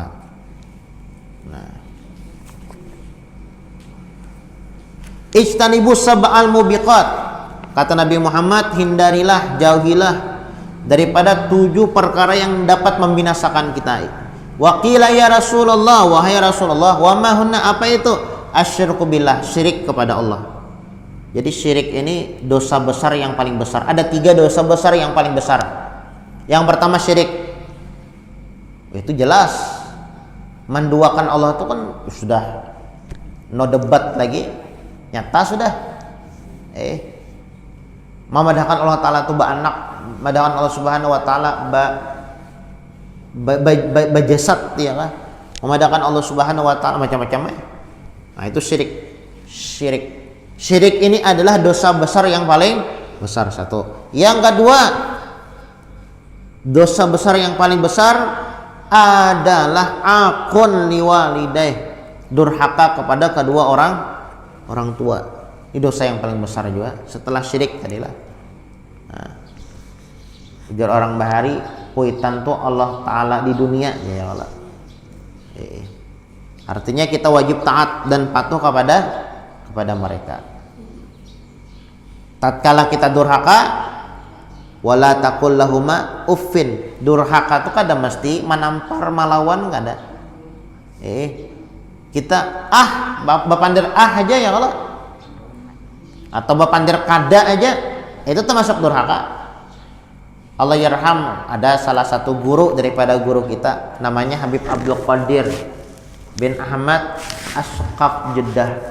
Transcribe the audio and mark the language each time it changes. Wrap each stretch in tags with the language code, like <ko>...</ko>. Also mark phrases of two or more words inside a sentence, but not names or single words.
<id>Nah,</id> <ar>ijtanibus sab'al mubiqat,</ar> <id>kata Nabi Muhammad, hindarilah, jauhilah daripada 7 perkara yang dapat membinasakan kita.</id> <ar>Wa qila ya Rasulullah,</ar> <id>wahai Rasulullah,</id> <ar>wa ma hunna,</ar> <id>apa itu?</id> <ar>Asyirku billah,</ar> <id>syirik kepada Allah. Jadi syirik ini dosa besar yang paling besar. Ada 3 dosa besar yang paling besar. Yang pertama syirik. Itu jelas. Menduakan Allah itu kan sudah no debat lagi. Nyata sudah.</id> <bjn>Memadahkan Allah Ta'ala itu anak, memadahkan Allah</bjn> <ar>Subhanahu wa taala</ar> <bjn>bajasad, ya kan? Memadahkan Allah</bjn> <ar>Subhanahu wa taala</ar> <bjn>macam-macam.</bjn> <id>Nah, itu syirik ini adalah dosa besar yang paling besar, satu. Yang kedua, dosa besar yang paling besar adalah</id> <ar>aqun liwalidayh,</ar> <id>durhaka kepada kedua orang tua. Ini dosa yang paling besar juga setelah syirik tadilah.</id> <bjn>Nah, ujar orang Bahari, kuitan tuh Allah Ta'ala di dunia ya Allah.</bjn> <id>Artinya kita wajib taat dan patuh kepada mereka. Tatkala kita durhaka,</id> <ar>wala taqul lahuma uffin.</ar> <bjn>Durhaka itu kada mesti menampar melawan, kada. Kita bapandir aja ya Allah, atau bapandir kada aja, itu termasuk durhaka.</bjn> <ar>Allah yarham,</ar> <id>ada salah satu guru daripada guru kita, namanya Habib Abdul Qadir bin Ahmad As-Suqaf Jeddah.</id>